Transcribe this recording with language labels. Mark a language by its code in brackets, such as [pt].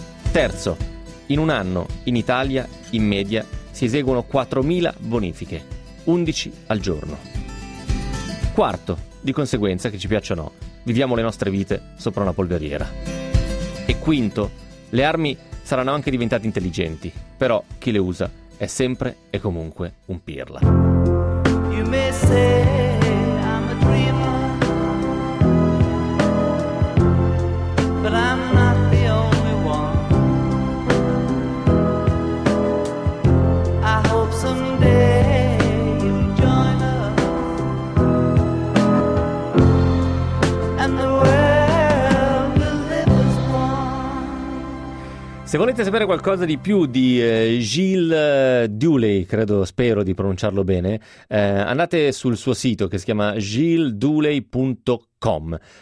[it] Terzo, in un anno, in Italia, in media, si eseguono 4.000 bonifiche, 11 al giorno. Quarto, di conseguenza, che ci piaccia o no, viviamo le nostre vite sopra una polveriera. E quinto, le armi saranno anche diventate intelligenti, però chi le usa è sempre e comunque un pirla. [en] You may say I'm a dreamer, but I'm not the only one. I hope someday you'll join us and the world will live as one. [it] Se volete sapere qualcosa di più di Gilles Dooley, credo, spero di pronunciarlo bene, andate sul suo sito che si chiama gilesdooley.com.